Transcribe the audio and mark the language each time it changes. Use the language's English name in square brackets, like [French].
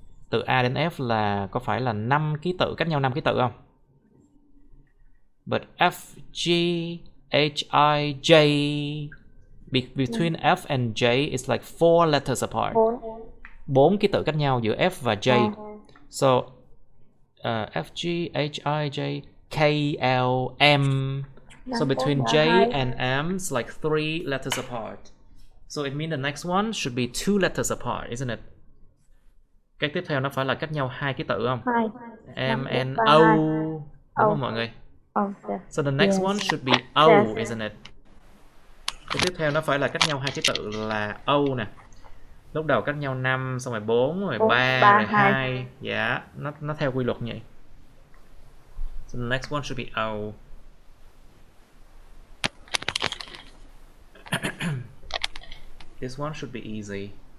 [Vietnamese] Từ A đến F là có phải là 5 ký tự, cách nhau 5 ký tự không? [English] But F, G, H, I, J, between F and J is like 4 letters apart. [Vietnamese] 4 ký tự cách nhau giữa F và J. [English] So F, G, H, I, J, K, L, M. So between J and M is like 3 letters apart. So it means the next one should be 2 letters apart, isn't it? [Vietnamese] Cái tiếp theo nó phải là cách nhau 2 ký tự không? 2. M, N, O. Đúng không mọi người? [English] So the next one should be O, isn't it? [Vietnamese] Cái tiếp theo nó phải là cách nhau 2 ký tự là O nè. Lúc đầu cách nhau 5, xong rồi 4, rồi 3, rồi 2. Dạ, nó theo quy luật như vậy. [English] So the next one should be O. This one should be easy.